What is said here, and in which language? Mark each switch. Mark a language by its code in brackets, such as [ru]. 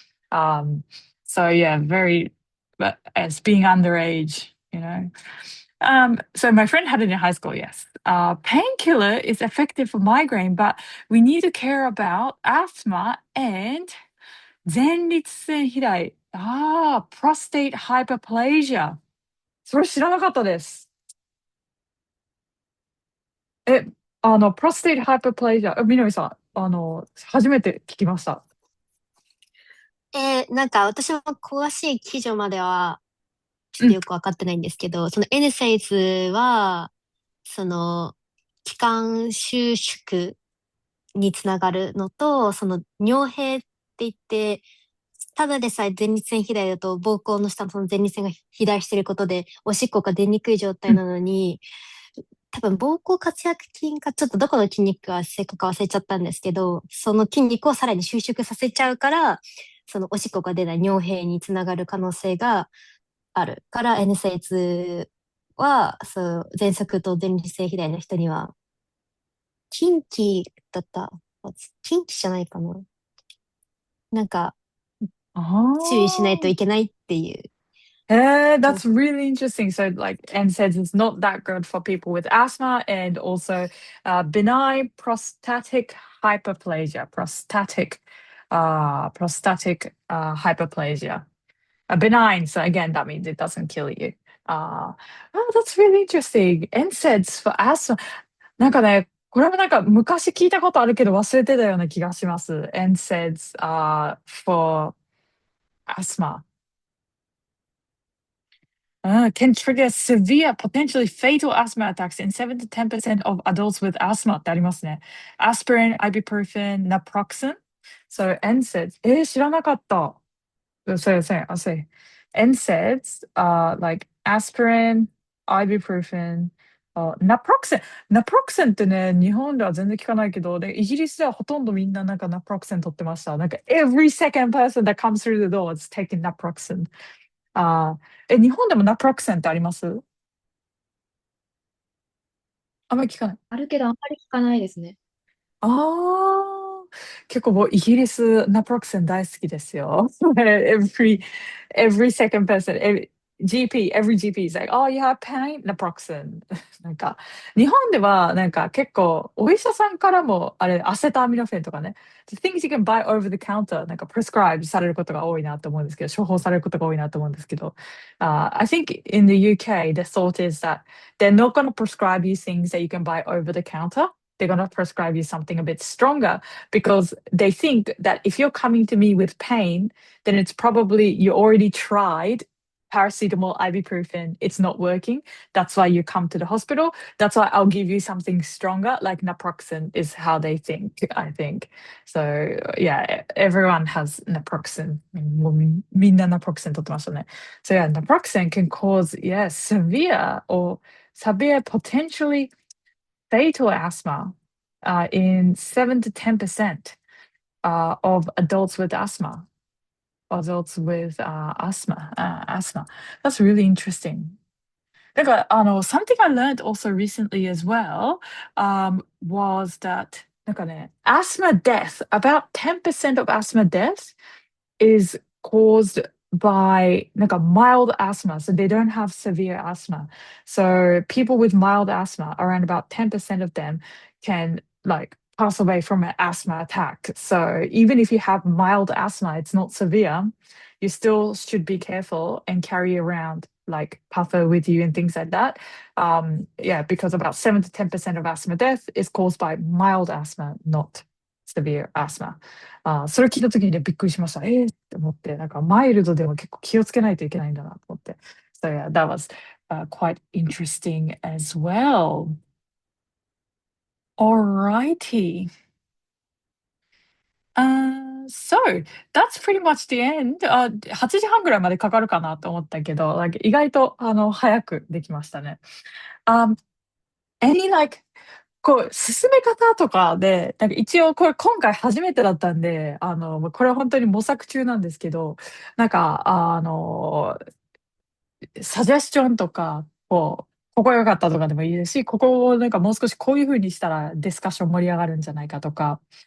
[en] So yeah, but as being underage. So my friend had it in high school, yes. Painkiller is effective for migraine, but we need to care about asthma and 前立腺肥大。 prostate hyperplasia。 [ja] それ知らなかったです。 [en] prostate hyperplasia。 [ja] みなみさん、初めて聞きました。なんか私も詳しい記事まではちょっとよくわかってないんですけど、その N サイズは、その、気管収縮につながるのと、その尿閉って言って、ただでさえ前立腺肥大だと膀胱の下のその前立腺が肥大していることで、おしっこが出にくい状態なのに、多分膀胱括約筋かちょっとどこの筋肉が正確か忘れちゃったんですけど、その筋肉をさらに収縮させちゃうから、そのおしっこが出ない尿閉につながる可能性があるから、NSAIDs は、そう、喘息と前立腺肥大の人には、近畿だった。近畿じゃないかな。なんか、注意しないといけないっていう。 [en] That's really interesting. So, like NSAIDs is not that good for people with asthma and also benign prostatic hyperplasia. Prostatic hyperplasia. Benign. So again, that means it doesn't kill you. Oh, that's really interesting. NSAIDs for asthma. [ja] なんかね、これもなんか昔聞いたことあるけど忘れてたような気がします。 [en] NSAIDs for asthma. Can trigger severe, potentially fatal asthma attacks in 7 to 10% of adults with asthma [ja] ってありますね。 [en] Aspirin, ibuprofen, naproxen. So NSAIDs. [ja] 知らなかった。 [en] I'll say. NSAIDs, like aspirin, ibuprofen, naproxen. [ja] Naproxen ってね、日本では全然聞かないけど、で、イギリスではほとんどみんななんか naproxen 取ってました。 [en] なんか every second person that comes through the door is taking naproxen. [ja] 日本でもナプロクセンってあります？あんまり聞かない。あるけどあんまり聞かないですね。ああ、結構もうイギリス、ナプロクセン大好きですよ。 [en] every second person, every GP is like, oh, you have pain? [ja] ナプロクセン。なんか、日本ではなんか結構お医者さんからもあれ、アセトアミノフェンとかね、 [en] the things you can buy over the counter [ja] なんか prescribe されることが多いなと思うんですけど、 [en] 処方されることが多いなと思うんですけど、I think in the UK, the thought is that they're not going to prescribe you things that you can buy over the counter. They're going to prescribe you something a bit stronger because they think that if you're coming to me with pain, then it's probably you already tried paracetamol, ibuprofen, it's not working. That's why you come to the hospital. That's why I'll give you something stronger, like naproxen is how they think, I think. So yeah, everyone has naproxen. [ja] みんな naproxen 取ってましたね. [en] So yeah, naproxen can cause, yeah, severe, potentially fatal asthma in 7 to 10% of adults with asthma. Asthma. That's really interesting. Something I learned also recently as well was that asthma death, about 10% of asthma death is caused by mild asthma. So they don't have severe asthma. So people with mild asthma, around about 10% of them can pass away from an asthma attack. So even if you have mild asthma, it's not severe, you still should be careful and carry around puffer with you and things like that. Because about 7 to 10% of asthma death is caused by mild asthma, not severe asthma. [ja] それ聞いた時にね、びっくりしました。って思って、マイルドでも結構気をつけないといけないんだなと思って。 [en] So yeah, that was quite interesting as well. Alrighty. So that's pretty much the end. [ja] 8時半ぐらいまでかかるかなと思ったけど、意外と早くできましたね。 Any 進め方とかで、一応これ今回初めてだったんで、これは本当に模索中なんですけど、サジェスチョンとか、ここ良かったとかでもいいですし、ここをもう少しこういう風にしたらディスカッション盛り上がるんじゃないかとか、